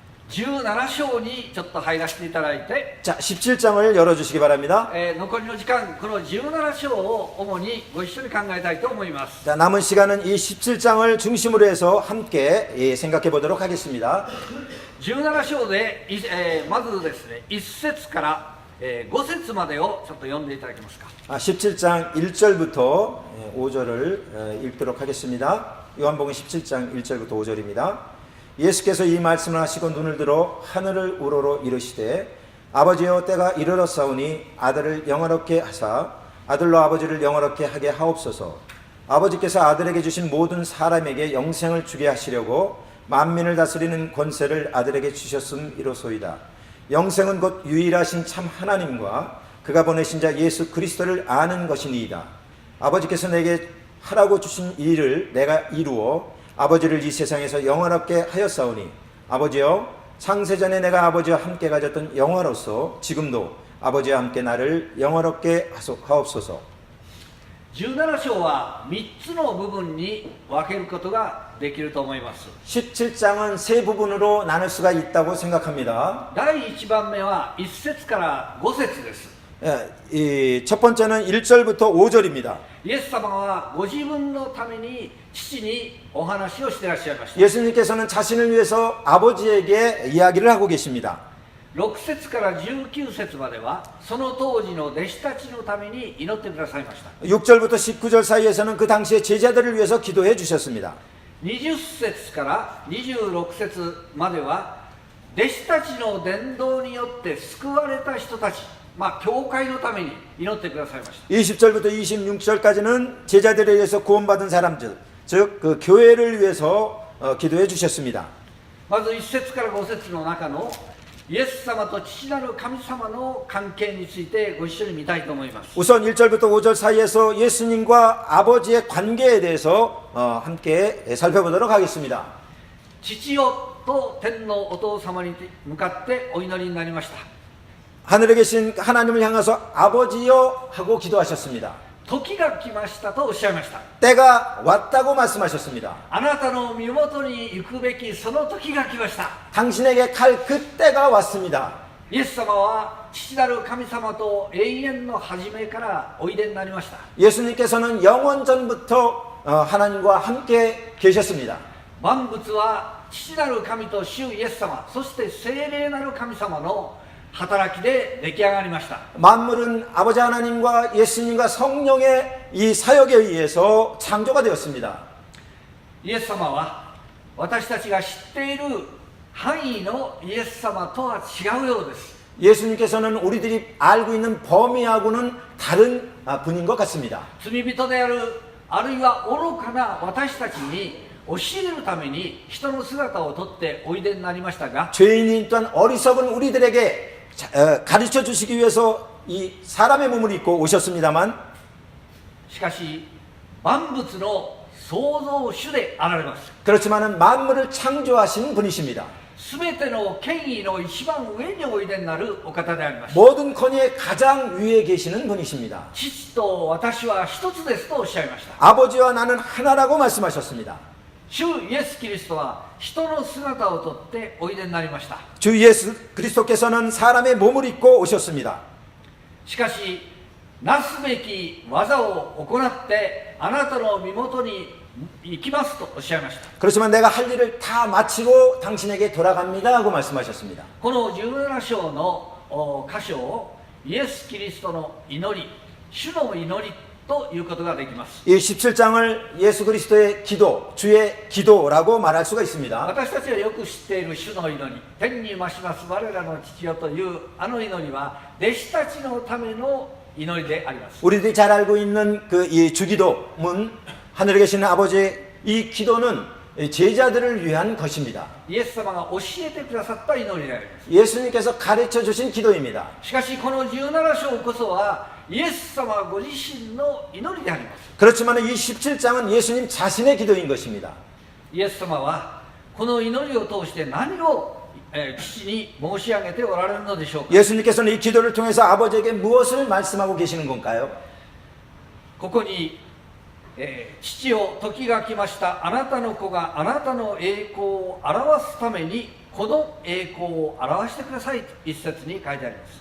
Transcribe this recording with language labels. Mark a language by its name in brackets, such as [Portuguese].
[Japanese] 17章にちょっと入らせていただいて、 [Korean] 자, 17장을 열어주시기 바랍니다. [Japanese] 残りの時間、この17章を主にご一緒に考えたいと思います。 [Korean] 자, 남은 시간은 이 17장을 중심으로 해서 함께 생각해 보도록 하겠습니다. [Japanese] 17章で、まずですね、1節から、5節までをちょっと読んでいただけますか。 [Korean] 17장 1절부터 5절을 읽도록 하겠습니다. 요한복음 17장 1절부터 5절입니다. 예수께서 이 말씀을 하시고 눈을 들어 하늘을 우러러 이르시되 아버지여 때가 이르렀사오니 아들을 영화롭게 하사 아들로 아버지를 영화롭게 하게 하옵소서. 아버지께서 아들에게 주신 모든 사람에게 영생을 주게 하시려고 만민을 다스리는 권세를 아들에게 주셨음이로소이다. 영생은 곧 유일하신 참 하나님과 그가 보내신 자 예수 그리스도를 아는 것이니이다. 아버지께서 내게 하라고 주신 일을 내가 이루어 아버지를 이 세상에서 영원롭게 하였사오니 아버지여 창세전에 내가 아버지와 함께 가졌던 영화로서 지금도 아버지와 함께 나를 영원롭게 하옵소서. [Japanese] 17章は3つの部分に分けることができると思います。 [Korean] 17장은 세 부분으로 나눌 수가 있다고 생각합니다. [Japanese] 第1番目は1節から5節です。 [Korean] 첫 번째는 1절부터 5절입니다. [Japanese] イエス様はご自分のために父にお話をしていらっしゃいました。 [Korean] 예수님께서는 자신을 위해서 아버지에게 이야기를 하고 계십니다. [Japanese] 6節から19節まではその当時の弟子たちのために祈ってくださいました。 [Korean] 6절부터 19절 사이에서는 그 당시의 제자들을 위해서 기도해 주셨습니다. [Japanese] 20節から26節までは弟子たちの伝道によって救われた人たち、教会のために祈ってくださいました。 [Korean] 20절부터 26절까지는 제자들에 의해서 구원받은 사람들, 즉 그 교회를 위해서 기도해 주셨습니다. [Japanese] まず1節から5節の中のイエス様と父なる神様の関係についてご一緒に見たいと思います。 [Korean] 우선 1절부터 5절 사이에서 예수님과 아버지의 관계에 대해서 함께 살펴보도록 하겠습니다. [Japanese] 父よと天のお父様に向かってお祈りになりました。 [Korean] 하늘에 계신 하나님을 향해서 아버지여 하고 기도하셨습니다. [Japanese] 時が来ましたとおっしゃいました。 [Korean] 때가 왔다고 말씀하셨습니다. [Japanese] あなたの身元に行くべきその時が来ました。 [Korean] 당신에게 갈 그때가 왔습니다. [Japanese] イエス様は父なる神様と永遠の初めからおいでになりました。 [Korean] 예수님께서는 영원 전부터 하나님과 함께 계셨습니다. [Japanese] 万物は父なる神と主イエス様、そして聖霊なる神様の働きで出来上がりました。 [Korean] 만물은 아버지 하나님과 예수님과 성령의 이 사역에 의해서 창조가 되었습니다. [Japanese] イエス様は私たちが知っている範囲のイエス様とは違うようです。 [Korean] 예수님께서는 우리들이 알고 있는 범위하고는 다른 분인 것 같습니다. [Japanese] 罪人である、あるいは愚かな私たちに教えるために人の姿をとっておいでになりましたが、 [Korean] 죄인인 또한 어리석은 우리들에게 가르쳐 주시기 위해서 이 사람의 몸을 입고 오셨습니다만 [Japanese] しかし万物の創造主であられます。 [Korean] 그렇지만은 만물을 창조하신 분이십니다. [Japanese] すべての権威の一番上においでになるお方であります。 [Korean] 모든 권위의 가장 위에 계시는 분이십니다. [Japanese] 父と私は一つですとおっしゃいました。 [Korean] 아버지와 나는 하나라고 말씀하셨습니다. [Japanese] 主イエス・キリストは人の姿をとっておいでになりました。 [Korean] 주 예수 그리스도께서는 사람의 몸을 입고 오셨습니다. [Japanese] しかしなすべき技を行ってあなたの身元に行きますとおっしゃいました。 [Korean] 그렇지만 내가 할 일을 다 마치고 당신에게 돌아갑니다 하고 말씀하셨습니다. [Japanese] この17章の箇所をイエス・キリストの祈り、主の祈りということができます。 [Korean] 이 17장을 예수 그리스도의 기도, 주의 기도라고 말할 수가 있습니다. [Japanese] 私たちがよく知っている主の祈り、天に増します我らの父よというあの祈りは弟子たちのための祈りであります。 [Korean] 우리들이 잘 알고 있는 그 이 주기도문, 하늘에 계시는 아버지의 이 기도는 제자들을 위한 것입니다. [Japanese] イエス様が教えてくださった祈りであります。 [Korean] 예수님께서 가르쳐 주신 기도입니다. [Japanese] しかしこの17章こそはイエス様ご自身の祈りであります。 [Korean] 그렇지만 이 17장은 예수님 자신의 기도인 것입니다. [Japanese] イエス様はこの祈りを通して何を父に申し上げておられるのでしょうか。 [Korean] 예수님께서는 이 기도를 통해서 아버지에게 무엇을 말씀하고 계시는 건가요? [Japanese] ここに、父よ時が来ました、あなたの子があなたの栄光を表すためにこの栄光を表してくださいと一節に書いてあります。